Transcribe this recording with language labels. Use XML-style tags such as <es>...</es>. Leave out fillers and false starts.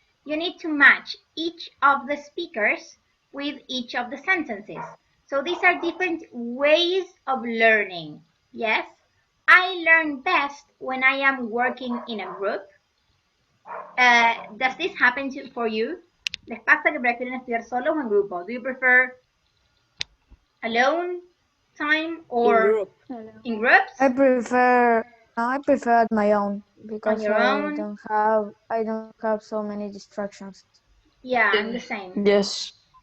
<en>You need to match each of the speakers with each of the sentences. So these are different ways of learning. Yes, I learn best when I am working in a group. does this happen for you?</en> <es>¿Les pasa que prefieren estudiar solos o en grupo?</es> <en>Do you prefer alone time or in groups? I prefer my own because your own? I don't have so many distractions. Yeah, I'm the same. Yes.</en>